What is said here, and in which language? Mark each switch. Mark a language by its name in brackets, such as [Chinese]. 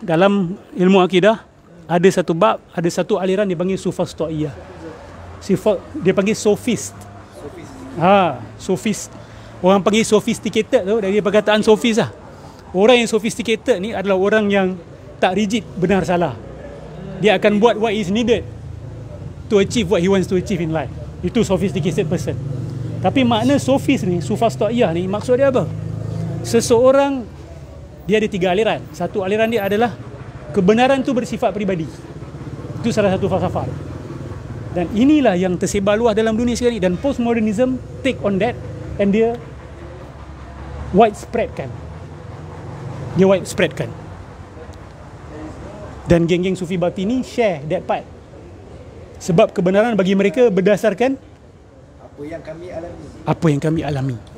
[Malay] Dalam ilmu akidah ada satu bab, ada satu aliran dipanggil sufastoiyah. Dia panggil sophist. Sophist. Orang panggil sophisticated tu dari perkataan sophist lah. Orang yang sophisticated ni adalah orang yang tak rigid benar salah. Dia akan buat [English] what is needed to achieve what he wants to achieve in life. [Malay] Itu sophisticated person. Tapi makna sophist ni, sufastoiyah ni, maksud dia apa? Seseorang, dia ada 3 aliran. Satu aliran dia adalah kebenaran tu bersifat peribadi. Itu salah satu falsafah. Dan inilah yang tersebar luas dalam dunia sekarang ni. [English] Dan postmodernism take on that and [Malay] dia widespreadkan. Dan geng-geng Sufi Batini [English] share that part. [Malay] Sebab kebenaran bagi mereka berdasarkan apa yang kami alami.